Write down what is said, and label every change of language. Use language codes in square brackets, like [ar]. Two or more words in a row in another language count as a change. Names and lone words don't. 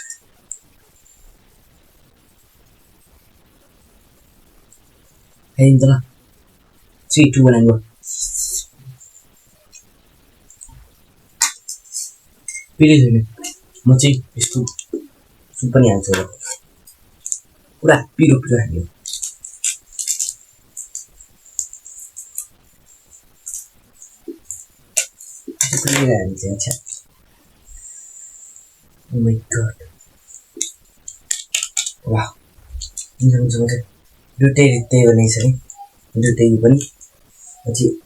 [ne] खाइदिन्छ ल 3 2 1 गो पिरो छैन म चाहिँ यस्तो सुप पनि हाल्छु होला पुरा पिरो हाल्यो [en] Oh my god. [ne] Wow. [id] Ini sama [ne] दुटै बनाइछ नि दुटै पनि पछि